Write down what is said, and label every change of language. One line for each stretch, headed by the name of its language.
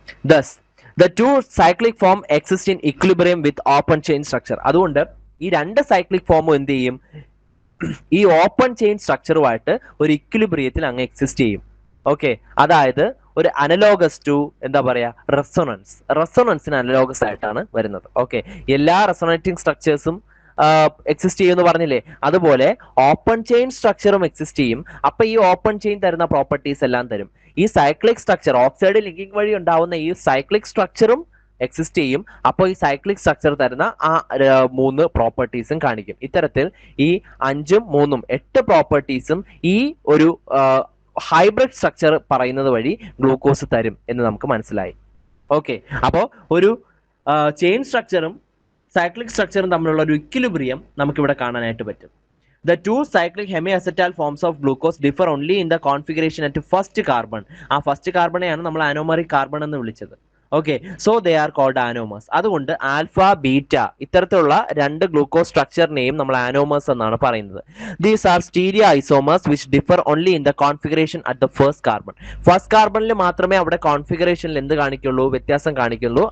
English: Thus, the two cyclic form exist in equilibrium with open chain structure.
Malayalam: അതുകൊണ്ട് ഈ രണ്ട് cyclic ഫോമും എന്ത് ചെയ്യും? ഈ ഓപ്പൺ ചെയിൻ സ്ട്രക്ചറുമായിട്ട് ഒരു ഇക്വിലിബ്രിയത്തിൽ അങ്ങ് എക്സിസ്റ്റ് ചെയ്യും. ഓക്കെ, അതായത് ഒരു അനലോഗസ് ടു എന്താ പറയാ റെസൊണൻസിന് അനലോഗസ് ആയിട്ടാണ് വരുന്നത്. ഓക്കെ, എല്ലാ റെസൊണേറ്റിംഗ് സ്ട്രക്ചേഴ്സും എക്സിസ്റ്റ് ചെയ്യുമെന്ന് പറഞ്ഞില്ലേ, അതുപോലെ ഓപ്പൺ ചെയിൻ സ്ട്രക്ചറും എക്സിസ്റ്റ് ചെയ്യും. അപ്പൊ ഈ ഓപ്പൺ ചെയിൻ തരുന്ന പ്രോപ്പർട്ടീസ് എല്ലാം തരും. ഈ സൈക്ലിക് സ്ട്രക്ചർ ഓക്സൈഡ് ലിങ്കിങ് വഴി ഉണ്ടാവുന്ന ഈ സൈക്ലിക് സ്ട്രക്ചറും എക്സിസ്റ്റ് ചെയ്യും. അപ്പോൾ ഈ സൈക്ലിക് സ്ട്രക്ചർ തരുന്ന ആ 3 പ്രോപ്പർട്ടീസും കാണിക്കും. ഇത്തരത്തിൽ ഈ 5ഉം 3ഉം 8 പ്രോപ്പർട്ടീസും ഈ ഒരു ഹൈബ്രിഡ് സ്ട്രക്ചർ പറയുന്നത് വഴി ഗ്ലൂക്കോസ് തരും എന്ന് നമുക്ക് മനസ്സിലായി. ഓക്കെ, അപ്പോൾ ഒരു ചെയിൻ സ്ട്രക്ചറും സൈക്ലിക് സ്ട്രക്ചറും തമ്മിലുള്ള ഒരു ഇക്വിലിബ്രിയം നമുക്ക് ഇവിടെ കാണാനായിട്ട് പറ്റും.
English: The two cyclic hemiacetal forms of glucose differ only in the configuration at first carbon.
Malayalam: ആ ഫസ്റ്റ് കാർബണെയാണ് നമ്മൾ ആനോമറിക് കാർബൺ എന്ന് വിളിച്ചത്. Okay,
English: So they are called anomers.
Malayalam: അതുകൊണ്ട് ആൽഫ ബീറ്റ ഇത്തരത്തിലുള്ള രണ്ട് ഗ്ലൂക്കോസ് സ്ട്രക്ചറിനെയും നമ്മൾ ആനോമേഴ്സ് എന്നാണ് പറയുന്നത്.
English: These are stereoisomers which differ only in the configuration at the first carbon.
Malayalam: First കാർബണിൽ മാത്രമേ അവിടെ കോൺഫിഗറേഷനിൽ എന്ത് കാണിക്കുള്ളൂ? വ്യത്യാസം കാണിക്കുള്ളൂ.